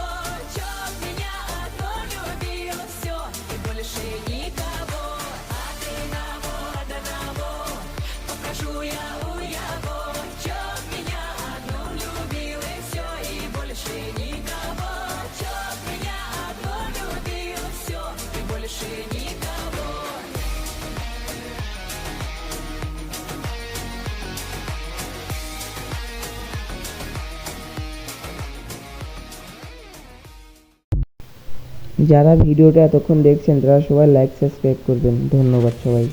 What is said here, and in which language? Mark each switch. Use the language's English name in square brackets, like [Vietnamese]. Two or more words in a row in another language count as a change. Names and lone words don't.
[Russian] Чтоб меня одну любил все, и больше никого. Одного попрошу я у его, чтоб меня одну любил и все, и больше никого. Чтоб меня одну любил все, и больше никого. [Bangla] যারা ভিডিওটা এতক্ষণ দেখছেন তারা সবাই [English] like subscribe [Bangla] করবেন।